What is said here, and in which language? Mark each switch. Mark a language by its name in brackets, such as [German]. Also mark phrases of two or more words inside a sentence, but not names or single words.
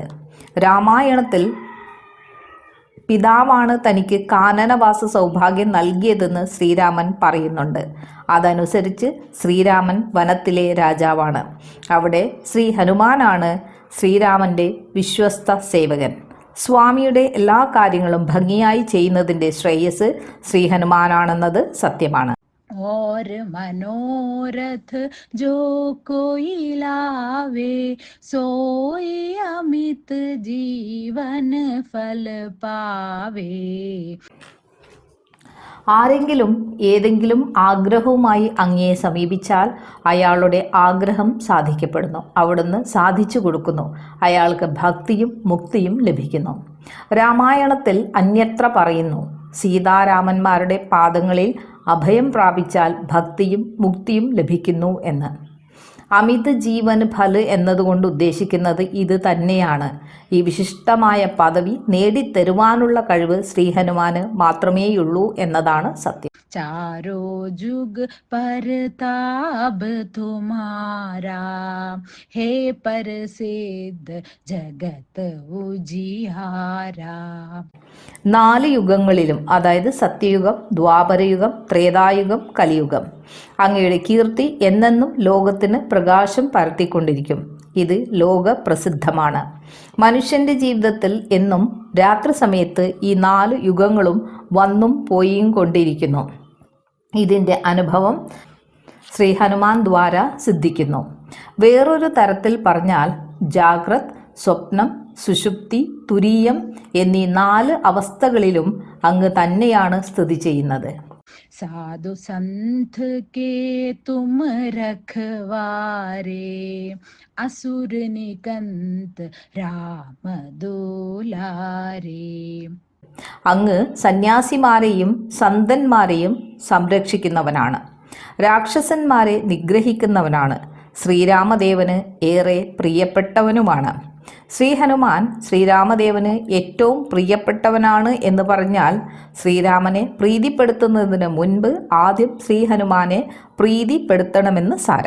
[Malayalam] രാമായണത്തിൽ പിതാവാണ് തനിക്ക് കാനനവാസ സൗഭാഗ്യം നൽകിയതെന്ന് ശ്രീരാമൻ പറയുന്നുണ്ട്. അതനുസരിച്ച് ശ്രീരാമൻ വനത്തിലെ രാജാവാണ്. അവിടെ ശ്രീ ഹനുമാനാണ് ശ്രീരാമൻ്റെ വിശ്വസ്ത സേവകൻ. സ്വാമിയുടെ എല്ലാ കാര്യങ്ങളും ഭംഗിയായി ചെയ്യുന്നതിൻ്റെ ശ്രേയസ് ശ്രീ ഹനുമാനാണെന്നത് സത്യമാണ്. [Awadhi] और मनोरथ जो कोई लावे, सोई अमित जीवन फल पावे. [Malayalam] ആരെങ്കിലും ഏതെങ്കിലും ആഗ്രഹവുമായി അങ്ങയെ സമീപിച്ചാൽ അയാളുടെ ആഗ്രഹം സാധിക്കപ്പെടുന്നു. അവിടുന്ന് സാധിച്ചു കൊടുക്കുന്നു. അയാൾക്ക് ഭക്തിയും മുക്തിയും ലഭിക്കുന്നു. രാമായണത്തിൽ അന്യത്ര പറയുന്നു, സീതാരാമന്മാരുടെ പാദങ്ങളിൽ അഭയം പ്രാപിച്ചാൽ ഭക്തിയും മുക്തിയും ലഭിക്കുന്നു എന്ന്. [Awadhi] अमित जीवन फल [Malayalam] എന്നതുകൊണ്ട് ഉദ്ദേശിക്കുന്നത് ഇത് തന്നെയാണ്. ഈ വിശിഷ്ടമായ പദവി നേടിത്തരുവാനുള്ള കഴിവ് ശ്രീ ഹനുമാന് മാത്രമേയുള്ളൂ എന്നതാണ് സത്യം. [Awadhi] चारो जुग परताप तुम्हारा, हे प्रसिद्ध जगत उजिहारा. [Malayalam] 4 യുഗങ്ങളിലും, അതായത് സത്യയുഗം, ദ്വാപരയുഗം, ത്രേതായുഗം, കലിയുഗം, അങ്ങയുടെ കീർത്തി എന്നെന്നും ലോകത്തിന് പ്രകാശം പരത്തിക്കൊണ്ടിരിക്കും. ഇത് ലോക പ്രസിദ്ധമാണ്. മനുഷ്യന്റെ ജീവിതത്തിൽ എന്നും രാത്രി സമയത്ത് ഈ 4 യുഗങ്ങളും വന്നും പോയും കൊണ്ടിരിക്കുന്നു. ഇതിൻ്റെ അനുഭവം ശ്രീ ഹനുമാൻ ദ്വാര സിദ്ധിക്കുന്നു. വേറൊരു തരത്തിൽ പറഞ്ഞാൽ ജാഗ്രത്, സ്വപ്നം, സുഷുപ്തി, തുരീയം എന്നീ 4 അവസ്ഥകളിലും അങ്ങ് തന്നെയാണ് സ്ഥിതി ചെയ്യുന്നത്. [Awadhi] साधु संत के तुम रखवारे, असुर निकंत राम दुलारे. [Malayalam] അങ്ങ് സന്യാസിമാരെയും സന്തന്മാരെയും സംരക്ഷിക്കുന്നവനാണ്. രാക്ഷസന്മാരെ നിഗ്രഹിക്കുന്നവനാണ്. ശ്രീരാമദേവന് ഏറെ പ്രിയപ്പെട്ടവനുമാണ്. ശ്രീ ഹനുമാൻ ശ്രീരാമദേവന് ഏറ്റവും പ്രിയപ്പെട്ടവനാണ് എന്ന് പറഞ്ഞാൽ ശ്രീരാമനെ പ്രീതിപ്പെടുത്തുന്നതിന് മുൻപ് ആദ്യം ശ്രീ ഹനുമാനെ പ്രീതിപ്പെടുത്തണമെന്ന് സാരം.